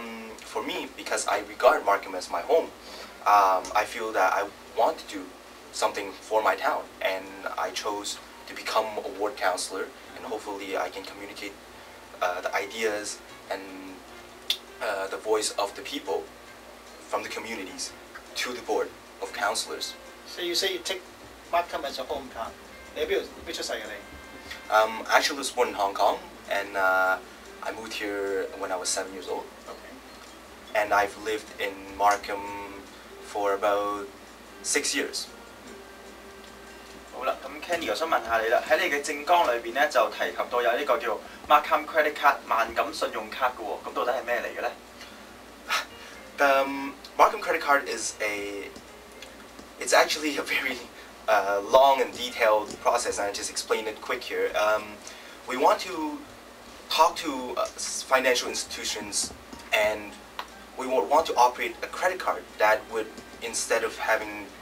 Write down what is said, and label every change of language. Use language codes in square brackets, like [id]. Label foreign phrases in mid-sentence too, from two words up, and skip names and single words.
[en] For me, because I regard Markham as my home, I feel that I want to do something for my town, and I chose to become a ward councillor, and hopefully I can communicate the ideas and the voice of the people from the communities to the board of councillors. So you say you take Markham as your hometown. [yue] 你喺邊度出世嘅你？ [en] Actually, I was born in Hong Kong, and I moved here when I was 7 years old. Okay. And I've lived in Markham for about 6 years. [yue] 好啦，咁 Kenny 我想問下你啦，喺你嘅政綱裏邊咧就提及到有呢個叫 Markham Credit Card 萬錦信用卡嘅喎，咁到底係咩嚟嘅咧？ [en] The Markham credit card it's actually a very long and detailed process, and I just explain it quick here. We want to talk to financial institutions, and we want to operate a credit card that would, instead of having